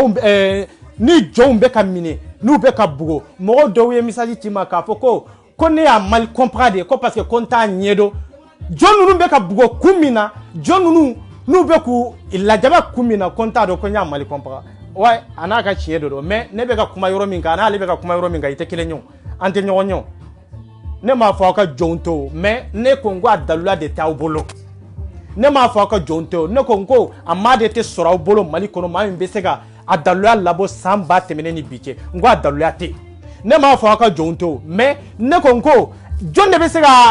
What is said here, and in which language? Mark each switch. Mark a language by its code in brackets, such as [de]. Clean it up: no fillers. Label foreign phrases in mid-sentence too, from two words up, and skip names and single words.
[bm] jɔnw bɛ ka minɛ n'u bɛ ka bugo mɔgɔ dɔw ye message ci ma k'a fɔ ko ne y'a [fr] mal comprendre [bm] de ko [fr] parce que [bm] ko n t'a ɲɛdɔn jɔn ninnu bɛ ka bugo kun min na jɔn ninnu n'u bɛ k'u lajaba kun min na ko n t'a dɔn ko n y'a [fr] mal comprendre [bm] wa a n'a ka tiɲɛ de don mais ne bɛ ka kuma yɔrɔ min kan n'ale bɛ ka kuma yɔrɔ min kan i tɛ kelen ye an tɛ ɲɔgɔn ye ne m'a fɔ aw ka jɔnw to mais ne ko n ko a dalula de t'aw bolo ne m'a fɔ aw ka jɔn tɛ o ne ko n ko a maa de tɛ sɔrɔ aw bolo Mali kɔnɔ maa min bɛ se ka a daluya labɔ san ba tɛmɛnen ni bi cɛ n ko a daluya tɛ ne m'a fɔ aw ka jɔn tɛ o mais ne ko n ko jɔn de bɛ se ka